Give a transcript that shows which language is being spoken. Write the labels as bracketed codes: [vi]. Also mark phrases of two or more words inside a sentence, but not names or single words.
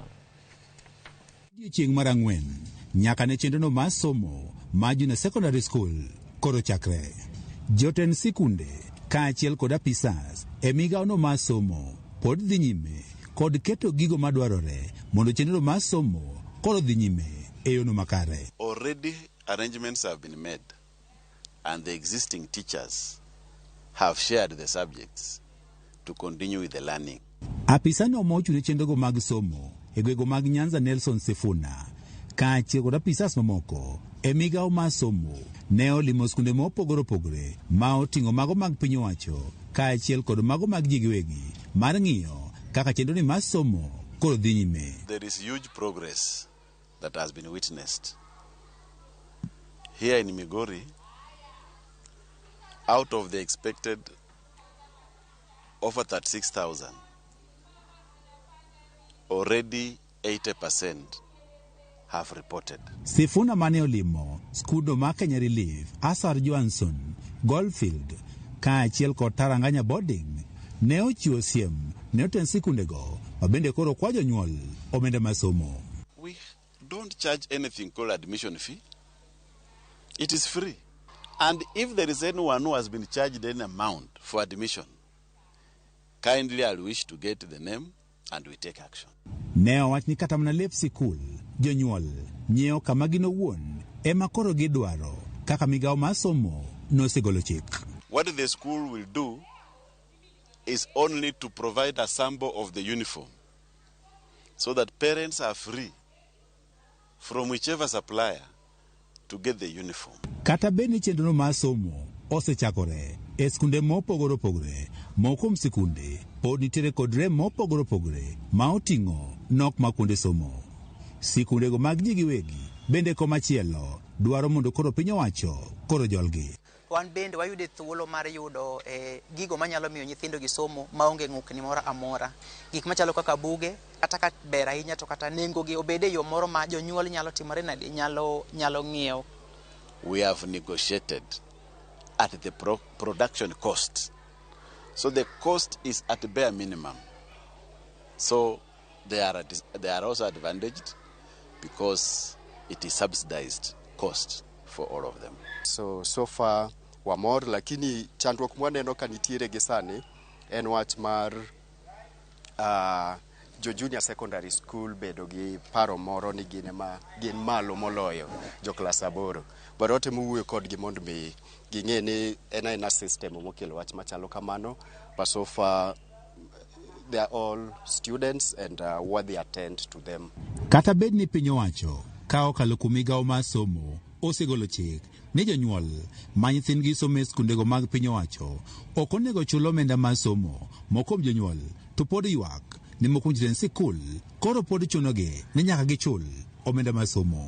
[luo] Chieng' mar ang'wen nyaka ne chenrono mar somo ma [en] junior secondary school [luo] koro chakre. Jotend sikunde kaachiel kod apisas e migawono mar somo pod dhi nyime kod keto gigo madwarore mondo chenro mar somo koro dhi nyime e yono makare. [en] Already arrangements have been made and the existing teachers have shared the subjects to continue with the learning. [luo] Apisano mochune chenrogo mag somo e gwego mag Nyanza Nelson Sifuna kaachiel kod apisas mamoko e migawo mar somo ne olimo skunde mopogore opogore ma oting'o mago mag piny owacho kaachiel kod mago mag ji giwegi mar ng'iyo kaka chenroni mar somo koro dhi nyime. [en] There is huge progress that has been witnessed. Here in Migori, out of the expected over 36,000, already 80% have reported. [luo] Sifuna mane olimo skudo ma Kenya Relief, Asar Johnson, Goldfield, kaachiel kod Taranganya Boarding ne ochiwo siem ne oten sikundego mabende koro kwa jonyuol omenda masomo. [en] We don't charge anything called admission fee. It is free. And if there is anyone who has been charged any amount for admission, kindly I'll wish to get the name and we take action. [luo] Ne owach ni kata mana lep sikul jonyuol nyiewo kama gino wuon ema koro gidwaro kaka migawo mar somo nosegolo chik. [en] What the school will do is only to provide a sample of the uniform so that parents are free from whichever supplier to get the uniform. [luo] Kata beni chenrono mar somo osechakore e skunde mopogore opogore, moko sikunde pod nitiere kod rem mopogore opogore ma oting'o nok ma kuonde somo. Sikundego mag ji giwegi bende komachielo dwaro mondo koro piny owacho koro jolgi. Wan bende wayudo thuolo mar yudo gigo manyalo miyo nyithindo gi somo maonge ng'ukni moro amora. Gik machalo kaka buge, kata ka ber ahinya to kata nengo gi obede yo moro ma jonyuol nyalo timore nade nyalo ng'iewo. [en] We have negotiated at the production cost. So the cost is at the bare minimum. So they are also advantaged because it is subsidized cost for all of them. So far [luo] wamor, lakini chandruok mwaneno ka nitiere gi sani en wach mar jo [en] junior secondary school [luo] bedo gi paro moro ni gin malo moloyo jo klas 8. But otemo wuoyo kodgi mondo mi ging'e ni en system mokelo wach machalo kamano. [en] But so far they are all students and what they attend to them. [luo] Kata bed ni piny owacho ka okalo kuom migawo mar somo osegolo chik ni jonyuol ma nyithindgi somo e skundego mag piny owacho ok onego chul omenda mar somo. Moko kuom jonyuol to pod ywak ni moko nyithind sikul koro pod chunogi ni nyaka gichul omenda mar somo.